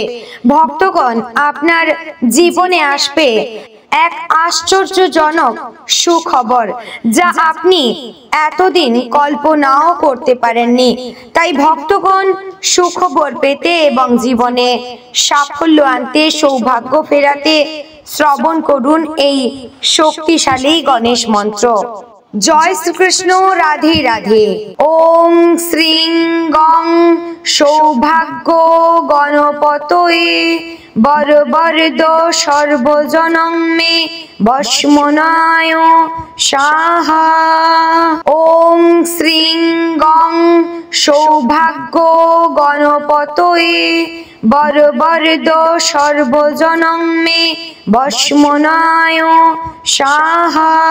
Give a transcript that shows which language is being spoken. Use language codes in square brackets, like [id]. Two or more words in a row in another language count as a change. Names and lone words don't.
[bn] ভক্তগণ, আপনার জীবনে আসবে এক আশ্চর্যজনক সুখবর, যা আপনি এতদিন কল্পনাও করতে পারেননি। তাই ভক্তগণ, সুখবর পেতে এবং জীবনে সাফল্য আনতে, সৌভাগ্য ফেরাতে শ্রবণ করুন এই শক্তিশালী গণেশ মন্ত্র। জয় শ্রীকৃষ্ণ, রাধে রাধে। [sa] ओम श्रीं गं सौभाग्य गणपतये वरवरद सर्वजनं मे वस्मनाय स्वाहा। ओम श्रीं गं सौभाग्य गणपतये वरवरद सर्वजनं मे वस्मनाय स्वाहा।